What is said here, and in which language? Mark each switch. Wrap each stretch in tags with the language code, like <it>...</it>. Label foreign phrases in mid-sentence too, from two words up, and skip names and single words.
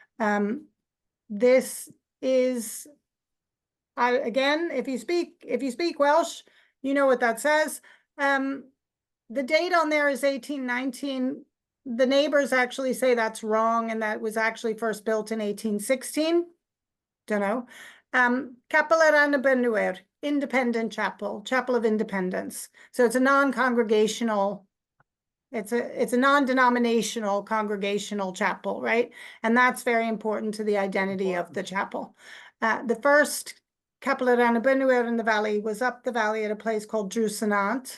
<en>This is, again, if you speak Welsh, you know what that says. The date on there is 1819. The neighbors actually say that's wrong, and that was actually first built in 1816. Don't know.</en> <cy>Capel yr</cy> <en>Independent Chapel, Chapel of Independence. So it's a non-congregational, it's a non-denominational congregational chapel, right? And that's very important to the identity of the chapel. The first</en> <cy>Capel yr</cy> <en>in the valley was up the valley at a place called Drws.</en>